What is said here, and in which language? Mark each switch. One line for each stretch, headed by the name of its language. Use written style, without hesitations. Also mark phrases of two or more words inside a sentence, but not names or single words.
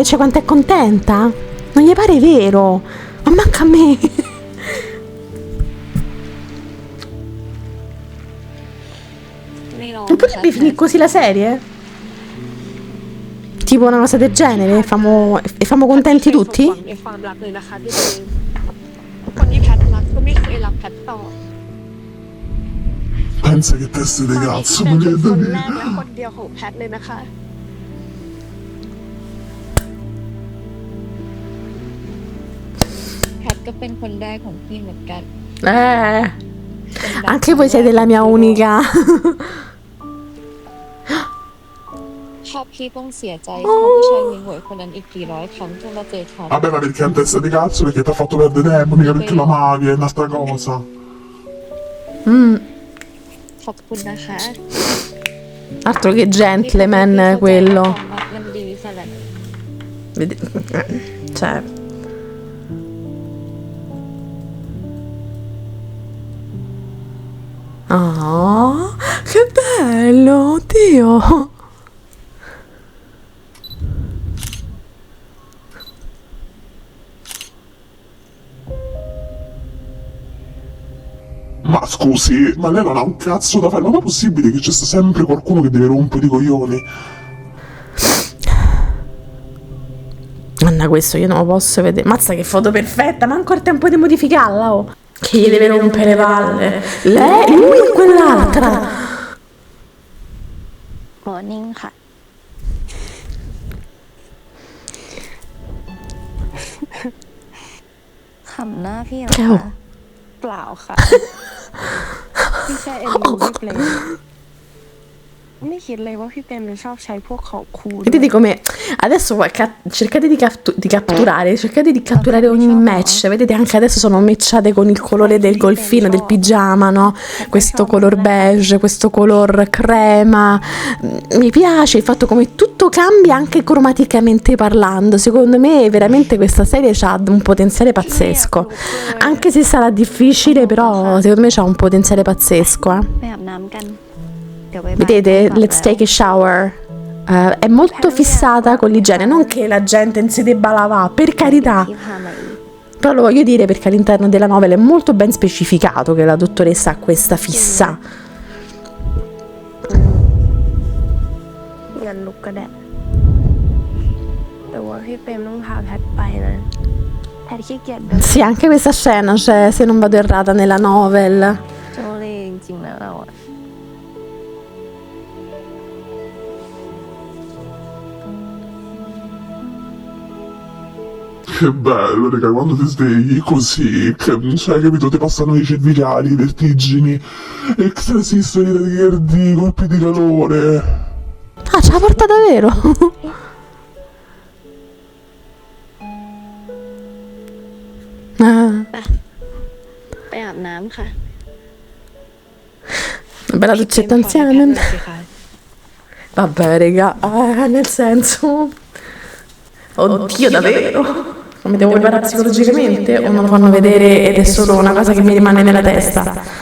Italian: Cioè, quanto è contenta? Non gli pare vero? Ma manca a me. Non potrebbe finire così la serie? Tipo una cosa del genere? E famo contenti tutti?
Thai: ในความรักเลยนะคะพี่เปรมคนที่แพทรักก็ไม่เคยรักแพทต่อ
Italian: Pensa che teste di cazzo,
Thai: ตอนนี้
Italian: mi
Thai: พี่เปรม
Italian: viene
Thai: เป็นคนแรก
Italian: da
Thai: และ
Italian: dire.
Thai: คนเดียวของแพทเลยนะคะ แพทก็เป็นคนแรกของพี่เหมือนกัน
Italian: Anche voi siete la mia unica.
Thai: ชอบพี่ต้องเสียใจชอบผู้ชายหวยคนนั้นอีกกี่ร้อยครั้งจนมาเจอเขา
Italian: Vabbè, ma perché è un testa di cazzo? Perché ti ha fatto perdere tempo, mica perché lo amavi, è un'altra cosa.
Thai: ขอบคุณนะคะ
Italian: Altro che gentleman quello.
Thai: มันดีขนาดนั้น
Italian: Cioè. Oh, che bello, oddio. Ma scusi, ma lei non ha un cazzo da fare? Ma non è possibile che c'è sempre qualcuno che deve rompere i coglioni? Anna, questo io non lo posso vedere. Mazza che foto perfetta, ma ancora tempo di modificarla, oh. Che gli deve rompere le palle. Lei, lui e quell'altra.
Thai: มอร์นิ่งค่ะ ขำหน้าพี่เหรอ
Italian: Ciao.
Thai: คะ เปล่าค่ะ พี่แค่เอ็นดูพี่เปรมไม่คิดเลยว่าพี่เปรมจะชอบใช้พวกของคูล
Italian: Vedete come adesso cercate di catturare ogni match. Vedete, anche adesso sono matchate con il colore del golfino, del pigiama, no? Questo color beige, questo color crema. Mi piace il fatto come tutto cambia anche cromaticamente parlando. Secondo me veramente questa serie ha un potenziale pazzesco. Anche se sarà difficile, però secondo me c'ha un potenziale pazzesco,
Thai: ไปอาบน้ำกัน เดี๋ยวไป
Italian: Vedete,
English: let's take a shower.
Italian: È molto fissata con l'igiene, non che la gente non si debba lavare, per carità.
Thai: พี่พามาอีก
Italian: Però lo voglio dire perché all'interno della novella è molto ben specificato che la dottoressa ha questa fissa.
Thai: งั้นลุกก็ได้แต่ว่าพี่เปรมต้องพาแพทไปนะแพทขี้เกียจเดิน
Italian: Sì, anche questa scena c'è, se non vado errata, nella novel.
Thai: โจเล่จริงๆนะเราอะ
Italian: Che bello, raga, quando ti svegli così, cioè, capito, ti passano i cervicali, i vertigini, ecstasy, tachicardi, colpi di calore. Ah, ce la porta davvero?
Thai: ไปอาบน้ำค่ะ
Italian: Una bella doccetta insieme. Vabbè, raga, nel senso... Oddio, davvero? Mi devo preparare psicologicamente o non lo fanno vedere ed è solo una cosa che mi rimane nella testa?